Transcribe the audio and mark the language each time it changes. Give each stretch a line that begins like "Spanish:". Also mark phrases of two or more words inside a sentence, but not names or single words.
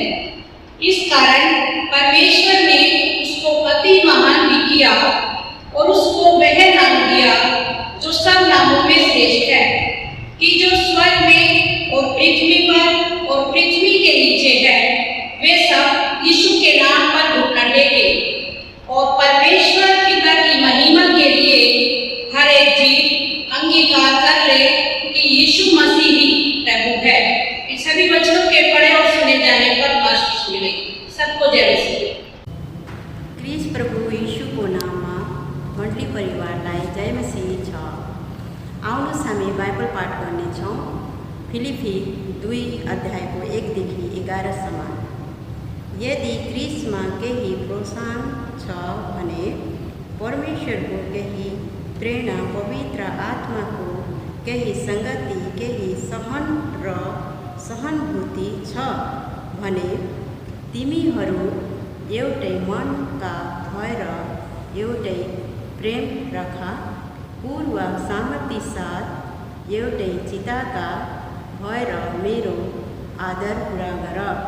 Hindi: इस कारण परमेश्वर ने उसको अति महान भी किया और उसको वह नाम दिया जो सब नामों में श्रेष्ठ है, स्वर्ग में और पृथ्वी पर और पृथ्वी के नीचे है, वे सब यीशु के नाम पर घुटना टेके और परमेश्वर पिता की महिमा के लिए हर एक जीव अंगीकार कर ले कि यीशु मसीह ही प्रभु है। इन सभी वचनों के पढ़े और सुने जाने पर आशीष मिले। सबको जय मसीह।
Nepali: क्रिस प्रभु यीशु को नाम में मंडली परिवारलाई जय मसीह छ। आउनुहोस् हामी बाइबल पाठ गर्नेछौँ फिलिपी 2 अध्यायको 1 देखि 11 सम्म। यदि क्रिसमा केही प्रोत्साहन छ भने परमेश्वरको केही प्रेरणा, पवित्र आत्माको केही सङ्गति, केही सहन र सहानुभूति छ भने तिमीहरू एउटै मनका भएर एउटै प्रेम राख, पूर्व सहमति साथ एउटै चित्तका भएर मेरो आदर पुरा गर।